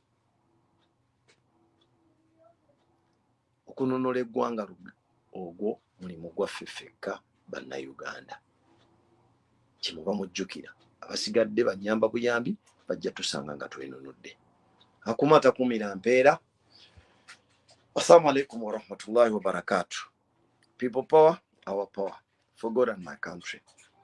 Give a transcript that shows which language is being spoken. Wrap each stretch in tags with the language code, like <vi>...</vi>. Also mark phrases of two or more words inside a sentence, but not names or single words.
<lg>Okunonola eggwanga ogwo mulimu gwaffe ffekka bannayuganda. Kimuba mujjukira, abasigadde banyamba buyambi bajja tusanga nga twenonodde. Akumata kumira mpeera.</lg> <ar>السلام عليكم ورحمة الله وبركاته.</ar> <en>People power, our power. For God and my country.</en>